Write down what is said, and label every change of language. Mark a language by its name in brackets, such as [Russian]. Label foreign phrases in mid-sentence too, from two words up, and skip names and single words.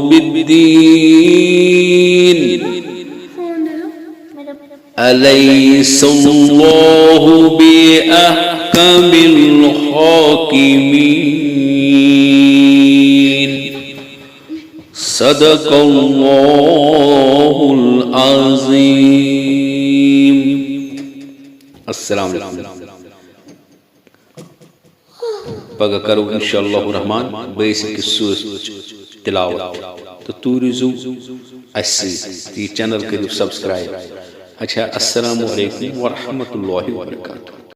[Arabic] بالدين أليس الله بأحكم الحاكمين صدق الله العظيم. السلام علیکم. [Kashmiri] پگہ کرو انشاءاللہ الرحمن بیس أکِس سورة تلاوت تو توٗرِزیو اَسہِ سۭتۍ یہِ چینل کٔرِو سبسکرایب. [Arabic] اچھا السلام علیکم ورحمۃ اللہ وبرکاتہ.